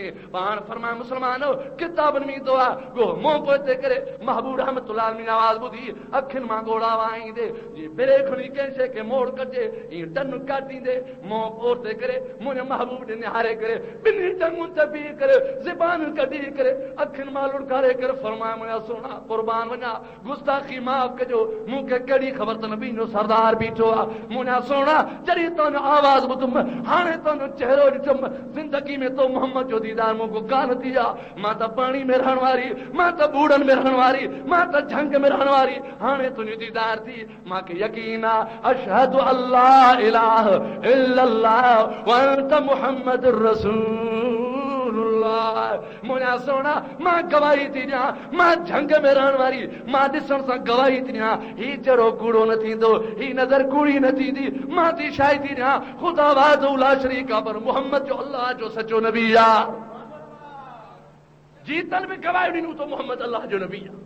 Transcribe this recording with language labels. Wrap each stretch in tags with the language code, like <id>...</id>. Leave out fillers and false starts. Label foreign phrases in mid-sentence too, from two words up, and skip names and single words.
<sd>पाण फरमाए मुस्लमानो किताबनि में ईंदो आहे, गो मुंहुं पोइते करे महबूब</sd> <ar>رحمة الله عليه</ar> <sd>आवाज़ ॿुधी अखियुनि मां ॻोढ़ा वाईंदे, जीअं बिरे खणी कंहिं शइ खे मोड़ कजे ईअं टन काटींदे मुंहुं पोइते करे मुंहिंजे महबूब ॾे निहारे करे ॿिन्ही टंगुनि ते बीह करे ज़बान कढी करे अखियुनि मां लुड़कारे करे फरमाए मुंहिंजा सोना क़ुर्बान वञा, गुस्ताखी माफ़ कजो, मूंखे कहिड़ी ख़बर त नबी जो सरदार बीठो आहे। मुंहिंजा सोना जॾहिं तुंहिंजो आवाज़ ॿुधुमि, हाणे तुंहिंजो चहिरो ॾिठुमि, ज़िंदगी में तो मोहम्मद जो दीदार मूंखे कान थी आहे। मां त पाणी में रहण वारी, मां त बूढ़नि में रहण वारी, मां त झंग में रहण वारी, हाणे तुंहिंजो दीदार थी, मूंखे यकीन आहे</sd> <ar>أشهد أن لا إله إلا الله وأن محمدا رسول الله.</ar> <sd>मुंहिंजा सोना मां गवाही थी ॾियां, मां झंग में रहण वारी, मां ॾिसण सां गवाही थी ॾियां, ही जहिड़ो कूड़ो न थींदो, ही नज़र कूड़ी न थींदी, मां थी शाही थी ॾियां ख़ुदा</sd> <ar>واحد لا شريك</ar> <sd>आहे, पर मोहम्मद जो अल्लाह जो सचो नबी आहे। जीतल बि गवाही ॾिनूं त मोहम्मद अल्लाह जो नबी आहे।</sd>